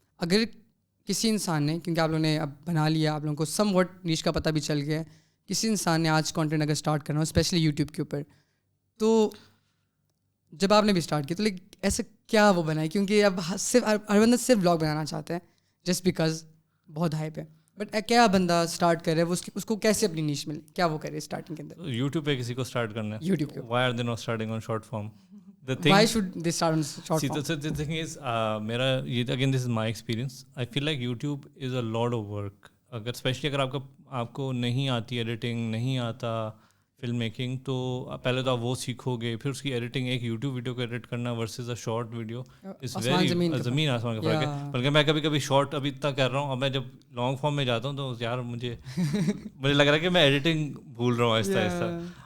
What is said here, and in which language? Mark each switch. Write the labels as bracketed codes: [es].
[ur] اگر کسی انسان نے, کیونکہ آپ لوگوں نے اب بنا لیا, آپ لوگوں کو سم وٹ نیش کا پتہ بھی چل گیا ہے, کسی انسان نے آج کانٹینٹ اگر اسٹارٹ کرنا ہو اسپیشلی یوٹیوب کے اوپر, تو جب آپ نے بھی اسٹارٹ کیا تو لائک ایسے کیا وہ بنائے؟ کیونکہ اب صرف ہر بندہ صرف بلاگ بنانا چاہتا ہے جسٹ بیکاز بہت ہائپ ہے, بٹ کیا بندہ اسٹارٹ کرے, وہ اس کو کیسے اپنی نیش ملے, کیا وہ کرے اسٹارٹنگ کے اندر؟ یوٹیوب پہ کسی کو اسٹارٹ کرنا ہے, یوٹیوب کے [en] Why are they not starting on short form? Why should they start on short form? The thing is, [ur] میرا یہ [en] again this is my experience. I feel like YouTube is a lot of work. [ur] اگر especially اگر آپ کو نہیں آتی editing, نہیں آتا فلم میکنگ, تو پہلے تو آپ وہ سیکھو گے, پھر اس کی ایڈیٹنگ, ایک یوٹیوب ویڈیو کو ایڈٹ کرنا [en] versus a short video is very [ur] زمین آسمان کا فرق ہے. بلکہ میں کبھی کبھی شارٹ ابھی تک کر رہا ہوں, اور میں جب لانگ فارم میں جاتا ہوں تو یار مجھے لگ رہا ہے کہ میں ایڈیٹنگ بھول رہا ہوں آہستہ آہستہ.